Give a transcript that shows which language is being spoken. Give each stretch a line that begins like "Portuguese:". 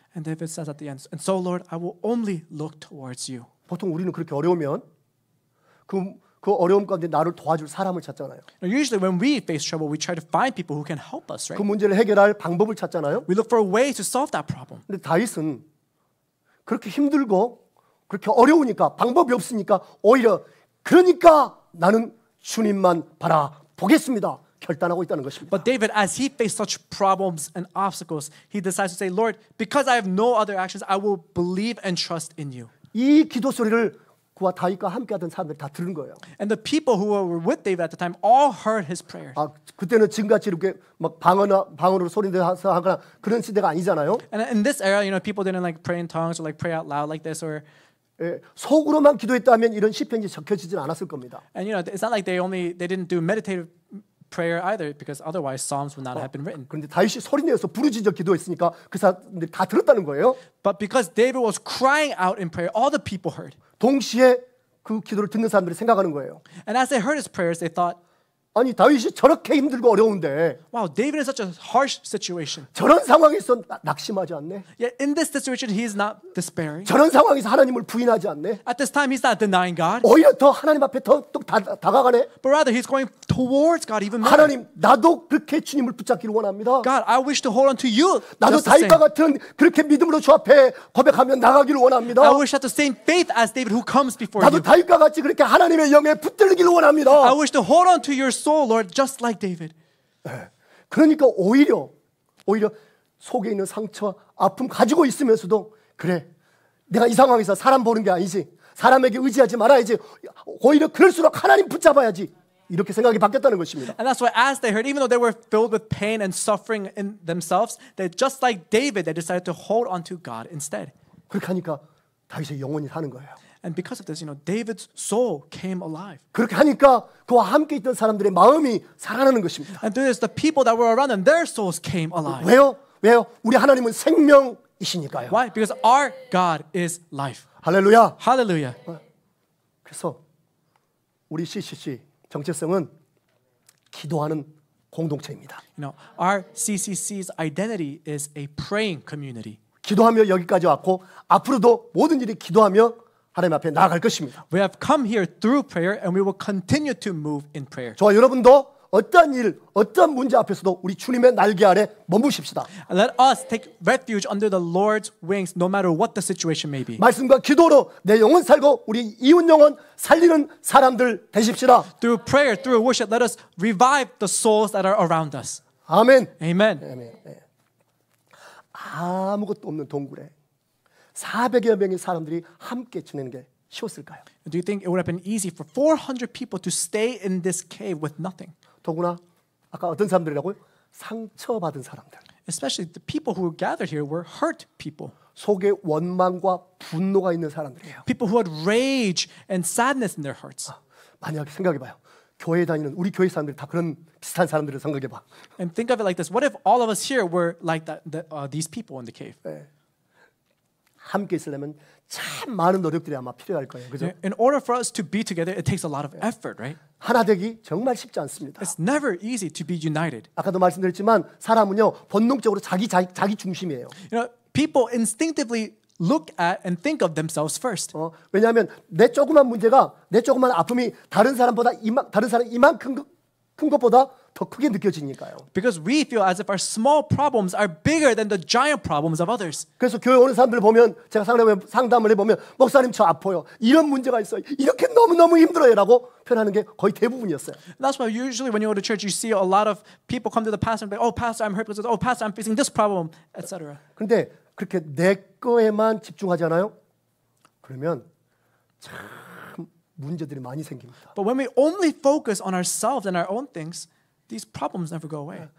English: And David says at the end, and so Lord, I will only look towards you.
Korean: 보통 우리는 그렇게 어려우면 그 어려움 가운데 나를 도와줄 사람을 찾잖아요.
English: Now, usually when we face trouble, we try to find people who can help us,
Korean: 그
English: right?
Korean: 문제를 해결할 방법을 찾잖아요.
English: We look for ways to solve that problem.
Korean: 근데 다윗은 그렇게 힘들고 그렇게 어려우니까 방법이 없으니까 오히려 그러니까 나는 주님만 바라보겠습니다. 결단하고 있다는 것입니다.
English: But David, as he faced such problems and obstacles, he decides to say, Lord, because I have no other actions, I will believe and trust in you.
Korean: 이 기도 소리를 그와 다윗과 함께하던 사람들이 다 들은 거예요.
English: And the people who were with David at the time all heard his prayers.
Korean: 그때는 지금같이 이렇게 막 방언으로 소리내서 하거나 그런 시대가 아니잖아요.
English: And in this era, people didn't like pray in tongues or like pray out loud like this or.
Korean: 속으로만 기도했다면 이런 시편이 적혀지진 않았을 겁니다.
English: And it's not like they didn't do meditative prayer either, because otherwise Psalms would not have been written.
Korean: 그런데 다윗이 소리내어서 부르짖어 기도했으니까 그 사람들이 다 들었다는 거예요.
English: But because David was crying out in prayer, all the people heard.
Korean: 동시에 그 기도를 듣는 사람들이 생각하는 거예요.
English: And as they heard his prayers, they thought,
Korean: 아니 다윗이 저렇게 힘들고 어려운데
English: wow, David is such a harsh situation.
Korean: 저런 상황에서 낙심하지 않네.
English: Yet in this situation, he is not despairing.
Korean: 저런 상황에서 하나님을 부인하지 않네.
English: At this time, he's not denying God,
Korean: 오히려 더 하나님 앞에 더 다가가네.
English: but rather he's going towards God even more.
Korean: 하나님 나도 그렇게 주님을 붙잡기를 원합니다.
English: God, I wish to hold on to you.
Korean: 나도
English: Just the same.
Korean: 다윗과 같은 그렇게 믿음으로 주 앞에 고백하며 나가기를 원합니다.
English: I wish to have the same faith as David who comes before
Korean: 나도
English: you.
Korean: 다윗과 같이 그렇게 하나님의 영에 붙들기를 원합니다.
English: I wish to hold on to your soul, Lord, just like David.
Korean: 그러니까 오히려 속에 있는 상처, 아픔 가지고 있으면서도 그래 내가 이 상황에서 사람 보는 게 아니지, 사람에게 의지하지 말아야지, 오히려 그럴수록 하나님 붙잡아야지, 이렇게 생각이 바뀌었다는 것입니다.
English: And that's why as they heard, even though they were filled with pain and suffering in themselves, they just like David, they decided to hold on to God instead.
Korean: 그렇게 하니까 다윗의 영혼이 사는 거예요.
English: And because of this, David's soul came alive.
Korean: 그렇게 하니까 그와 함께 있던 사람들의 마음이 살아나는 것입니다.
English: And through this, the people that were around them, their souls came alive.
Korean: 왜요? 우리 하나님은 생명이시니까요.
English: Why? Because our God is life.
Korean: 할렐루야.
English: Hallelujah.
Korean: 그래서 우리 CCC 정체성은 기도하는 공동체입니다.
English: Our CCC's identity is a praying community.
Korean: 기도하며 여기까지 왔고 앞으로도 모든 일이 기도하며 하나님 앞에 나아갈 것입니다.
English: We have come here through prayer and we will continue to move in prayer.
Korean: 저와 여러분도 어떠한 일, 어떠한 문제 앞에서도 우리 주님의 날개 아래 머무십시다.
English: And let us take refuge under the Lord's wings no matter what the situation may be.
Korean: 말씀과 기도로 내 영혼 살고 우리 이웃 영혼 살리는 사람들 되십시다.
English: Through prayer, through worship, let us revive the souls that are around us.
Korean: 아멘.
English: Amen.
Korean: 네. 아무것도 없는 동굴에 400여 명의 사람들이 함께 지내는 게 쉬웠을까요?
English: Do you think it would have been easy for 400 people to stay in this cave with nothing?
Korean: 더구나 아까 어떤 사람들이라고요? 상처받은 사람들.
English: Especially the people who gathered here were hurt people.
Korean: 속에 원망과 분노가 있는 사람들이에요.
English: People who had rage and sadness in their hearts.
Korean: 만약 생각해봐요. 교회 다니는 우리 교회 사람들이 다 그런 비슷한 사람들을 생각해봐.
English: And think of it like this. What if all of us here were like these people in the cave?
Korean: 함께 있으려면 참 많은 노력들이 아마 필요할 거예요. 그죠?
English: In order for us to be together, it takes a lot of effort, right?
Korean: 하나 되기 정말 쉽지 않습니다.
English: It's never easy to be united.
Korean: 아까도 말씀드렸지만 사람은요 본능적으로 자기 중심이에요.
English: People instinctively look at and think of themselves first.
Korean: 왜냐하면 내 조그만 문제가, 내 조그만 아픔이 다른 사람 이만큼 큰 것보다 더 크게 느껴지니까요.
English: Because we feel as if our small problems are bigger than the giant problems of others.
Korean: 그래서 교회 오는 사람들 보면 제가 상담을 해보면 목사님 저 아파요. 이런 문제가 있어요. 이렇게 너무너무 힘들어요라고 표현하는 게 거의 대부분이었어요.
English: That's why usually when you go to church, you see a lot of people come to the pastor and be, oh, pastor, I'm hurt because, oh, pastor, I'm facing this problem, etc.
Korean: 그런데 그렇게 내 거에만 집중하잖아요. 그러면 참 문제들이 많이 생깁니다.
English: But when we only focus on ourselves and our own things, these problems never go away.